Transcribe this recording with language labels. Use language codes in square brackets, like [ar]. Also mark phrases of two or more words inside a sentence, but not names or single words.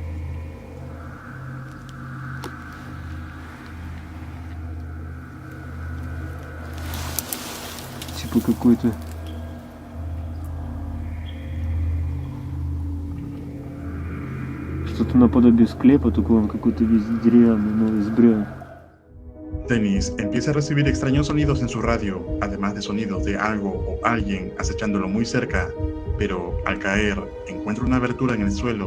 [ru] Типа какой-то что-то наподобие склепа, только он какой-то весь деревянный, но из бревен. [es] Dennis empieza a recibir extraños sonidos en su radio, además de sonidos de algo o alguien acechándolo muy cerca, pero al caer encuentra una abertura en el suelo.